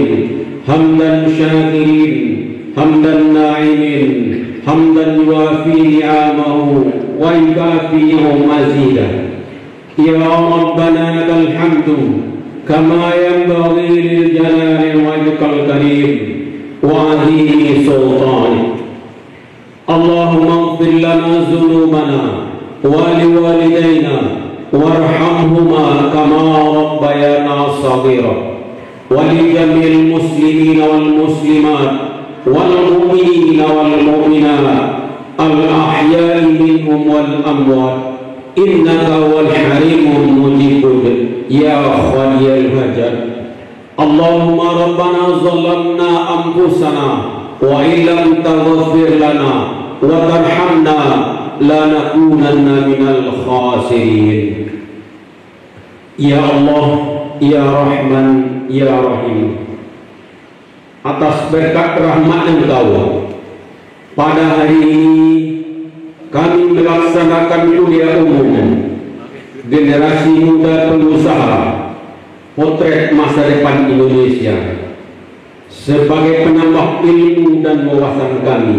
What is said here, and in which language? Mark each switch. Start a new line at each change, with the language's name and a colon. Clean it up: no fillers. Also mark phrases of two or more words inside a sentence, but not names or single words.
Arabic: حمدا شاكرين، حمدا ناعمين، حمدا يوافي نعمه ويكافئ مزيده. يا ربنا لك الحمد كما ينبغي لجلال وجهك الكريم وعظيم سلطانك. اللهم اغفر لنا ذنوبنا ولوالدينا وارحمهما كما ربيانا صغيرا ولجميع المسلمين والمسلمات والمؤمنين والمؤمنات الأحياء منهم والأموات إنك ول الكريم المجيب يا قاضي الحاجات. اللهم ربنا ظلمنا أنفسنا وإن لم تغفر لنا وترحمنا لنكونن من الخاسرين. يا الله، يا رحمن، يا رحيم,
Indonesian: atas berkat rahmat Engkau pada hari ini kami melaksanakan kuliah umum generasi muda pengusaha potret masa depan Indonesia sebagai penambah ilmu dan wawasan kami.